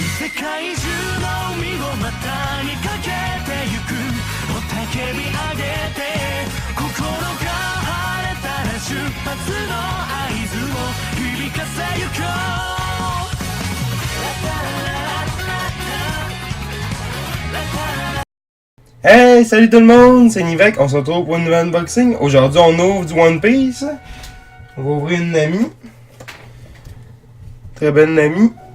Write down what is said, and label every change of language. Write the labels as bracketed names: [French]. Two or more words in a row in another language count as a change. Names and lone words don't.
[Japanese] 界中の海を股にかけてゆく雄たけび上げて心が晴れたら出発の合図を響かせゆこう [French] Hey, salut tout le monde, c'est Nivek, on se retrouve pour une nouvelle unboxing. Aujourd'hui, on ouvre du One Piece. On va ouvrir une Nami. Très belle Nami.